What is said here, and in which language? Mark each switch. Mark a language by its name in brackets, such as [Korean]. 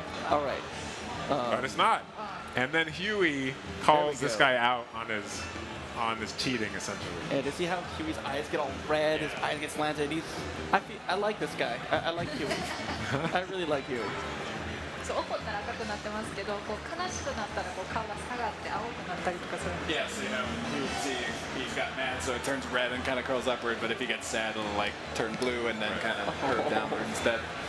[English] All right. But it's not. And then Huey calls this go. guy out on his cheating, essentially. And to see how Huey's eyes get all red, his eyes get slanted. I like this guy. I like Huey. I really like Huey. [Japanese] そう怒ったら赤くなってますけど、こう悲しくなったらこう顔が下がって青くなったりとかするんで [English] Yes, you know, you would see if he's got mad, so it turns red and kind of curls upward, but if he gets sad, it'll like turn blue and then kind of curve downward instead.